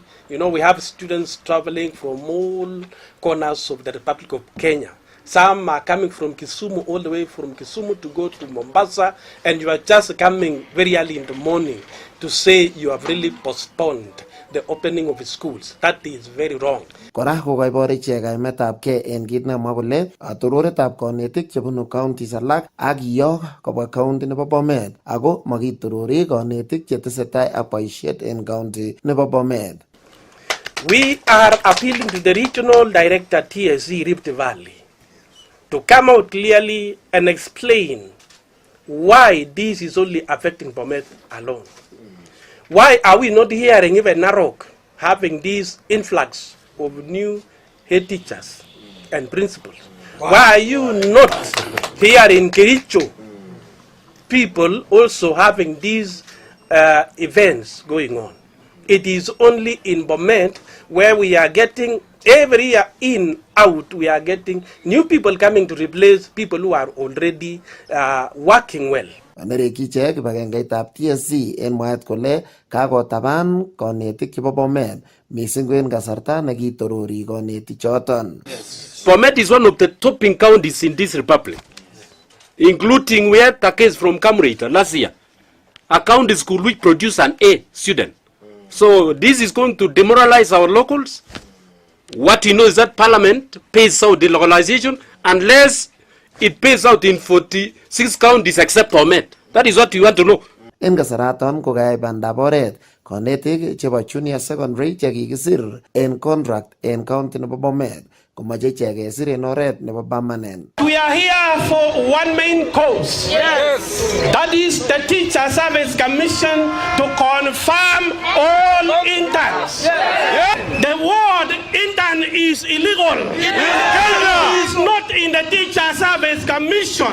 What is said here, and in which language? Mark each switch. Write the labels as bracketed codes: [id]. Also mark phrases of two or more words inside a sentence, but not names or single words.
[en] You know, we have students traveling from all corners of the Republic of Kenya. Some are coming from Kisumu, all the way from Kisumu to go to Mombasa, and you are just coming very early in the morning to say you have really postponed the opening of the schools. That is very wrong. [sgc] Kora kokoibor ichek kaimetabkei en kit nemwa kole atororetab konetik chebunu counties alak ak iyok kobwa county nebo Bomet ako makitorori konetik chetesetai ak boisiet en county nebo Bomet. [en] We are appealing to the regional director TSC Rift Valley to come out clearly and explain why this is only affecting Bomet alone. Why are we not hearing even Narok having this influx of new head teachers and principals? Why are you not hearing Kericho people also having these events going on? It is only in Bomet where we are getting every year in, out, we are getting new people coming to replace people who are already working well. [sgc] Anereki ichek kibagengeitab TSC en mwaet kole kakotaban konetik chebo Bomet mising ko en kasarta nekitorori konetik choton. [en] Bomet is one of the topping counties in this republic, including we had a case from Kamrita last year, a county school which produced an A student. So this is going to demoralize our locals. What you know is that Parliament pays out the localization unless it pays out in 46 counties except Bomet. That is what you want to know. [sgc] En kasaraton ko kayai bandab oret konetik chebo junior secondary chekikisir en contract en county nebo Bomet komache ichek kesir en oret nebo permanent. [en] We are here for one main cause. Yes. That is the Teacher Service Commission to confirm all interns. Yes. The word intern is illegal. It is not in the Teacher Service Commission.